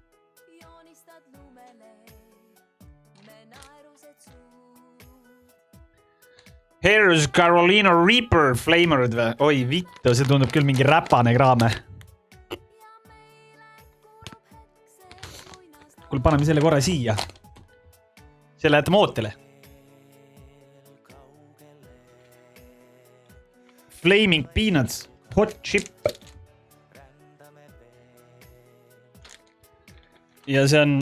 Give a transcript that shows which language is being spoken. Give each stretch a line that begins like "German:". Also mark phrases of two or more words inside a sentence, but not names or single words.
English: Here's Carolina Reaper flavored või?
Finnish: Oi vittu,
Estonian: see tundub küll mingi räpane kraame. Kuule, paneme selle korra siia. Selle jätame ootele.
English: Flaming Peanuts, hot chip.
Estonian: Ja see on...